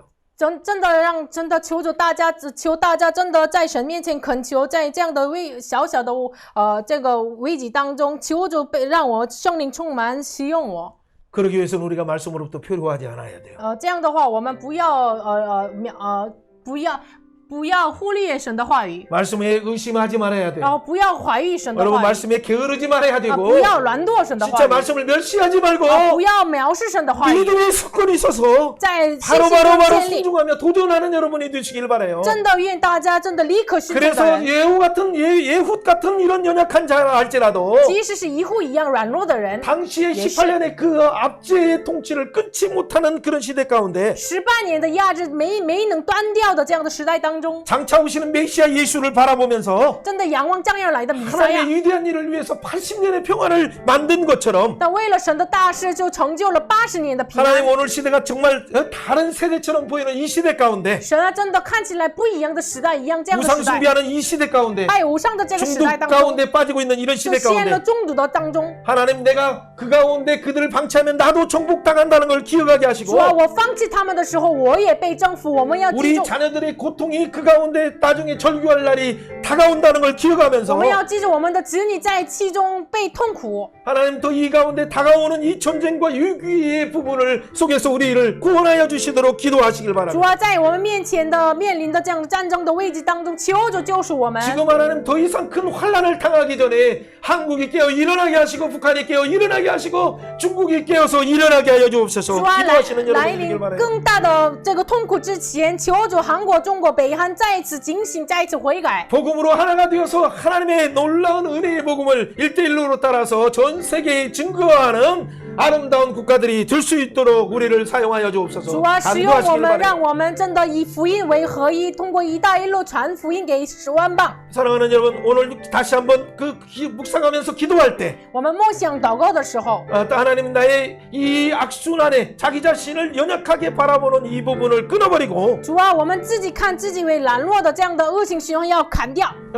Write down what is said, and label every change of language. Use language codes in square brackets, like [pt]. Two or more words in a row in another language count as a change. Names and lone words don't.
[zh] 真的求大家真的在神面前恳求，在这样的小小的这个危机当中，求主让我圣灵充满使用我。 [ko] 그러기 위해서는 우리가 말씀으로부터 표류하지 않아야 돼요. [zh] 这样的话，我们不要忽略神的话语， [ko] 말씀에 의심하지 말아야 돼요. [zh] 然后不要怀疑神的 [ko] 여러분 [zh] 话语， [ko] 말씀에 게으르지 말아야 되고 [zh] 不要懒惰神的话 [ko] 진짜 [zh] 语， [ko] 말씀을 멸시하지 말고 [zh] 不要藐视神的话语， [ko] 믿음의 습관이 있어서 [zh] 在信心中 [ko] 바로 [zh] 建立。 [ko] 순종하며 도전하는 여러분이 되시길 바라요. [zh] 真的愿大家真的立刻顺从的 [ko] 그래서 [zh] 人， [ko] 예훗 같은 이런 연약한 자라 할지라도 [zh] 即使是一户一样软弱的人， [ko] 당시의 18년의 그 압제의 통치를 끊지 못하는 그런 시대 가운데 [zh] 18 年的压制没能断掉的这样的时代当中， [ko] 장차 오시는 메시아 예수를 바라보면서 [zh] 真的仰望将要来的弥赛亚。 [ko] 하나님의 위대한 일을 위해서 80년의 평화를 만든 것처럼 [zh] 但为了神的大事，就成就了80年的平 [ko] 하나님 [zh] 安。 [ko] 오늘 시대가 정말 다른 세대처럼 보이는 이 시대 가운데 [zh] 神啊，真的看起来不一样的时代，一样这样的 [ko] 우상 [zh] 时代， [ko] 숭배하는 이 시대 가운데 [zh] 拜偶像的这个时 [ko] 중독 [zh] 代当中， [ko] 가운데 빠지고 있는 이런 [zh] 就 [ko] 시대 [zh] 陷了 [ko] 가운데 [zh] 中毒的当中。 [ko] 하나님 내가 그 가운데 그들을 방치하면 나도 정복당한다는 걸 기억하게 하시고 [zh] 主啊，我放弃他们的时候，我也被征服。我们要记 [ko] 우리 [zh] 住， [ko] 자녀들의 고통이 그 가운데 나중에 절규할 날이 다가온다는 걸 [zh] 我 [ko] 기억하면서 [zh] 们要记住我们的子女在其中被痛苦。 [ko] 하나님 또 이 가운데 다가오는 이 전쟁과 위기의 부분을 속에서 우리를 구원하여 주시도록 기도하시길 [zh] 主 [ko] 바랍니다. [zh] 啊，在我们面临的这样的战争的危机当中，求主救赎我们。 [ko] 지금 하나님 더 이상 큰 환란을 당하기 전에 한국이 깨어 일어나게 하시고 북한이 깨어 일어나게 하시고 중국이 깨어서 일어나게 하여 주옵소서. [zh] 主啊， [ko] 기도하시는 [zh] 来 [ko] 여러분 되길 [zh] 临 [ko] 바랍니다. [zh] 更大的这个痛苦之前，求主韩国、中国、北韩再一次警醒，再一次悔改。 [ko] 복음으로 하나가 되어서 하나님의 놀라운 은혜의 복음을 1대1로 따라서 전 세계에 증거하는 아름다운 국가들이 될 수 있도록 우리를 사용하여 [zh] 主 [ko] 주옵소서. [zh] 啊，使用我 [ko] 간구하시길 [zh] 们， [ko] 바랍니다. [zh] 让我们真的以福音为合一，通过一带一路传福音给10万邦。 [ko] 사랑하는 여러분, 오늘 다시 한번 묵상하면서 기도할 때 [zh] 我们默想祷告的时候， [ko] 하나님 나의 이 악순환에 자기 자신을 연약하게 바라보는 이 부분을 끊어버리고 [zh] 主啊，我们自己看自己为软弱的这样的恶性循环要砍掉。